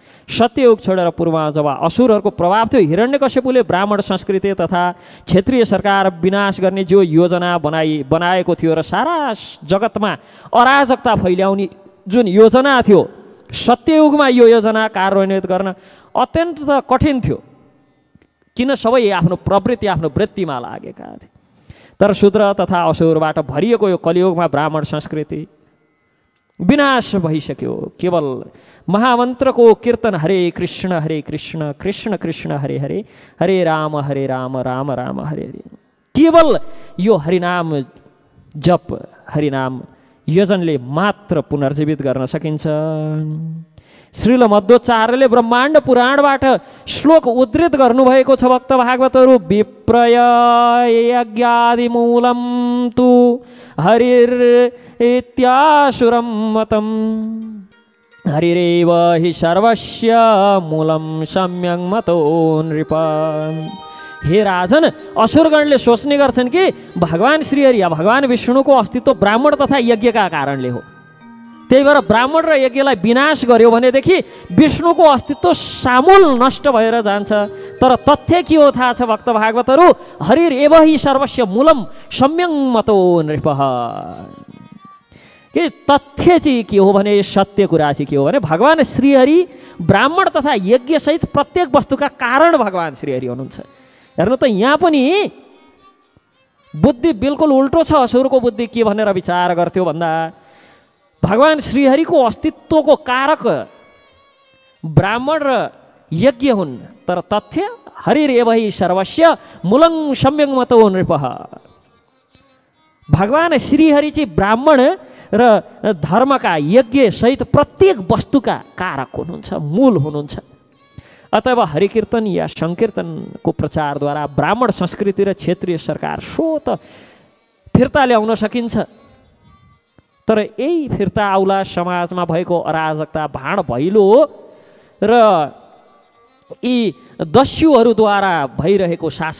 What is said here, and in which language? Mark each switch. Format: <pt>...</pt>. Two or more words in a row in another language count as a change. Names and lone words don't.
<ne>सत्ययुग छोडेर पूर्वमा जब असुरहरूको प्रभाव थियो, हिरण्यकश्यपुले ब्राह्मण संस्कृति तथा क्षेत्रीय सरकार विनाश गर्ने जो योजना बनाएको थियो र सारा जगतमा अराजकता फैल्याउने जुन योजना थियो, सत्ययुगमा यो योजना कार्यान्वित गर्न अत्यन्त कठिन थियो। किन सबै आफ्नो प्रवृत्ति, आफ्नो वृत्तिमा लागेका थिए। तर शूद्र तथा असुरबाट भरिएको यो कलियुगमा ब्राह्मण संस्कृति विनाश भइसक्यो। केवल महामन्त्रको कीर्तन</ne> <sa>हरे कृष्ण कृष्ण कृष्ण हरे हरे, हरे राम राम राम हरे हरे,</sa> <ne>केवल यो हरिनाम जप, हरिनाम यजनले मात्र पुनर्जीवित गर्न सकिन्छ। श्रील मध्वाचार्यले ब्रह्माण्ड पुराणबाट श्लोक उद्धृत गर्नुभएको छ। भक्त भागवतहरू</ne> <sa>विप्रय यज्ञादि मूलम तु हरिर इत्यासुरम मतम, हरिरेव हि सर्वस्य मूलम सम्यक मतो नृप।</sa> <ne>हे राजन, असुरगणले सोच्ने गर्छन् कि भगवान श्रीहरि या भगवान विष्णुको अस्तित्व ब्राह्मण तथा यज्ञका कारणले हो। त्यही भएर ब्राह्मण र यज्ञलाई विनाश गर्यो भनेदेखि विष्णुको अस्तित्व सामूल नष्ट भएर जान्छ। तर तथ्य के हो थाहा छ भक्त भागवतहरू?</ne> <sa>हरिर एव हि सर्वस्य मूलम सम्यक मतो नृप।</sa> <ne>कि तथ्य चाहिँ के हो भने, सत्य कुरा चाहिँ के हो भने, भगवान श्रीहरि ब्राह्मण तथा यज्ञ सहित प्रत्येक वस्तुका कारण भगवान श्रीहरि हुनुहुन्छ। हेर्नु त, यहाँ पनि बुद्धि बिल्कुल उल्टो छ। असुरको बुद्धि के भनेर विचार गर्थ्यो भन्दा, भगवान श्रीहरिको अस्तित्वको कारक ब्राह्मण र यज्ञ हुन्। तर तथ्य</ne> <sa>हरिर एव हि सर्वस्य मूलं सम्यक मतो नृप।</sa> <ne>भगवान श्रीहरि चाहिँ ब्राह्मण र धर्मका यज्ञ सहित प्रत्येक वस्तुका कारक हुनुहुन्छ, मूल हुनुहुन्छ। अतएव हरिकीर्तन या संकीर्तनको प्रचारद्वारा ब्राह्मण संस्कृति र क्षेत्रीय सरकार सो त फिर्ता ल्याउन सकिन्छ। तर यही फिर्ता आउला समाजमा भएको अराजकता, भाँड भैलो र यी दस्युहरूद्वारा भइरहेको शासन,</ne>